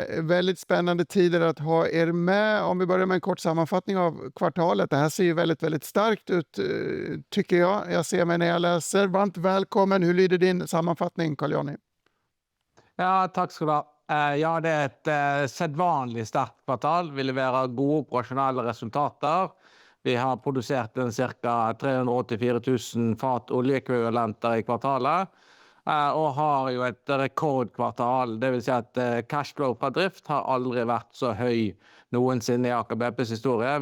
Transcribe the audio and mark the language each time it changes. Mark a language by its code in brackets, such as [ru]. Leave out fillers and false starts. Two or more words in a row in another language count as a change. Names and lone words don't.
[sv] Väldigt spännande tider att ha er med. Om vi börjar med en kort sammanfattning av kvartalet. Det här ser ju väldigt, väldigt starkt ut tycker jag. Jag ser mig när jag läser. Varmt välkommen. Hur lyder din sammanfattning, Carl Jonny? Ja, tack ska du ha. Ja, det är ett sedvanligt starkt kvartal. [no] Vi leverer gode operasjonelle resultater. Vi har produsert cirka 384 000 fat oljeekvivalenter i kvartalet. Og har jo et rekordkvartal. Det vil si at cashflow fra drift har aldri vært så høy noensinne i Aker BPs historie.